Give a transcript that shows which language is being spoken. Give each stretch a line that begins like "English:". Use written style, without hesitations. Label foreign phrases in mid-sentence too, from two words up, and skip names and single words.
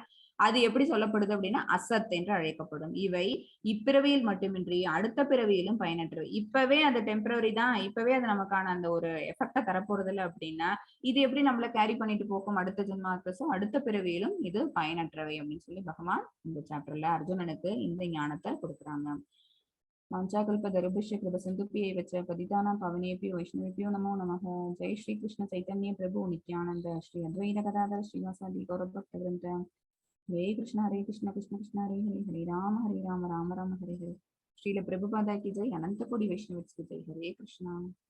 Tamil: அது எப்படி சொல்லப்படுது அப்படின்னா அசத் என்று அழைக்கப்படும். இவை இப்பிறவியில் மட்டுமின்றி அடுத்த பிறவியிலும் பயனற்றவை. இப்பவே அது டெம்பரவரி தான், இப்பவே அது நமக்கான அந்த ஒரு எஃபெக்ட தரப்போறது இல்லை அப்படின்னா இது எப்படி நம்மள கேரி பண்ணிட்டு போகும் அடுத்த ஜென்மாக்கு. அடுத்த பிறவியிலும் இது பயனற்றவை அப்படின்னு சொல்லி பகவான் இந்த சாப்டர்ல அர்ஜுனனுக்கு இந்த ஞானத்தை கொடுக்குறாங்க.
Sanskrit: वाञ्छाकल्पतरुभ्यश्च कृपसिन्धुभ्यैव च पतितानां पावनेभ्यो वैष्णवेभ्यो नमो नमः। जय श्री कृष्ण चैतन्य प्रभु नित्यानंद श्री अद्वैत गदाधर श्रीवासादि गौरभक्तवृन्द। हरे कृष्ण कृष्ण कृष्ण हरे हरे, हरे राम राम राम हरे हरे। श्रील प्रभुपादा की जय, अनंत कोटि वैष्णव की जय। हरे कृष्ण।